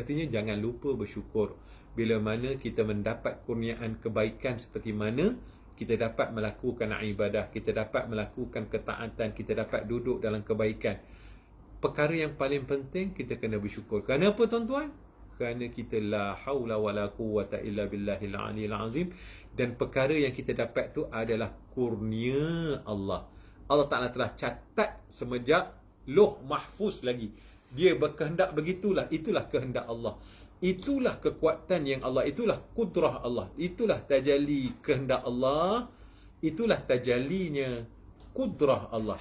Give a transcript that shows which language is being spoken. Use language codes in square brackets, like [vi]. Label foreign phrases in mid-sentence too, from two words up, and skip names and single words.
[ms] Artinya jangan lupa bersyukur. Bila mana kita mendapat kurniaan kebaikan seperti mana kita dapat melakukan ibadah, kita dapat melakukan ketaatan, kita dapat duduk dalam kebaikan. Perkara yang paling penting kita kena bersyukur. Kerana apa tuan-tuan? Kerana kita [ar] لا حول ولا قوة إلا بالله العلي العظيم. [ms] Dan perkara yang kita dapat tu adalah kurnia Allah. Allah Ta'ala telah catat semenjak Lauh Mahfuz lagi. Dia berkehendak begitulah. Itulah kehendak Allah. Itulah kekuatan yang Allah. Itulah kudrah Allah. Itulah tajalli kehendak Allah. Itulah tajallinya kudrah Allah.